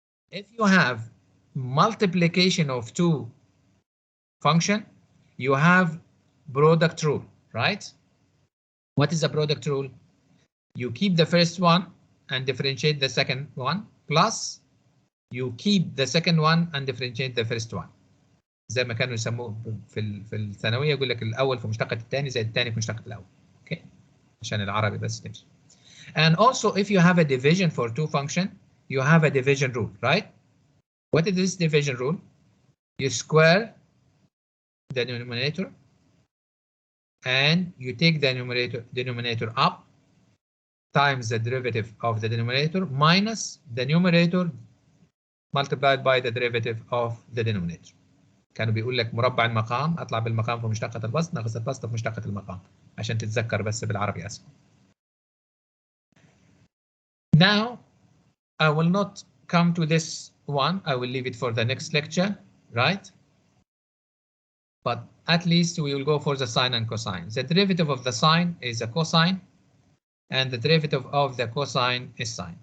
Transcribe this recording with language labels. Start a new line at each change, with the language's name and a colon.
English: If you have multiplication of 2 function, you have product rule, right? What is the product rule? You keep the first one and differentiate the second one, plus you keep the second one and differentiate the first one.
Arabic: زي ما كانوا يسموه في الثانويه، يقول لك الاول في مشتقة الثاني زي الثاني في مشتقة الاول. اوكي، عشان العربي بس تمشي.
English: And also if you have a division for 2 function, you have a division rule, right? What is this division rule? You square the denominator and you take the denominator up times the derivative of the denominator minus the numerator multiplied by the derivative of the denominator.
Arabic: كانوا بيقول لك مربع المقام اطلع بالمقام في مشتقة البسط ناقص البسط في مشتقة المقام عشان تتذكر بس بالعربي اسهل.
English: Now I will not come to this one. I will leave it for the next lecture, right? But at least we will go for the sine and cosine. The derivative of the sine is a cosine and the derivative of the cosine is sine.